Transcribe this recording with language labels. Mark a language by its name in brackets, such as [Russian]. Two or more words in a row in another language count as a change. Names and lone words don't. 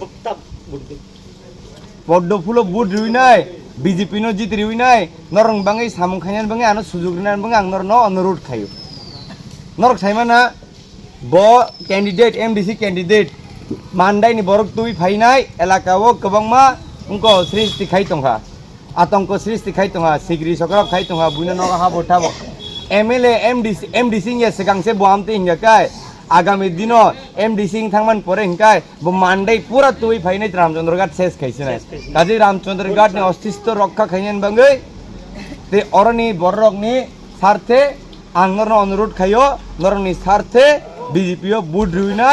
[Kok Borok] পদ্মফুল বুট রিউই নাই বিজেপি নো জিত রিউই নাই নরং বাঙাই সামং খাইনান বাঙাই আনো সুযোগ রিনান বাঙাই আং নর ন অনুরোধ খাইও নরক সাইমানা ব ক্যান্ডিডেট এমডিসি ক্যান্ডিডেট মানদাইনি বরক তুই ফাইনাই এলাকাও গোबांमा उनको सृष्टि खाइ तंगा आतंक सृष्टि खाइ तंगा सिग्री सकरब खाइ तंगा बुइनो नगा हा बोठाबो एमएलए एमडीसी ये सिगांसे बोआमते हिंगाकाय आगामी दिन एमडीसी थांगमान परे हिंगाय ब मानदाई पूरा तुई फाइनाइ रामचंद्र घाट शेष खाइसनाय काजै रामचंद्र घाट ने अस्तित्व रक्षा खाइनेन बांगै ते अरनि बररकनि स्वार्थे आं नरनो अनुरोध खायो नरनि स्वार्थे बीजेपीओ बुट रुइनाय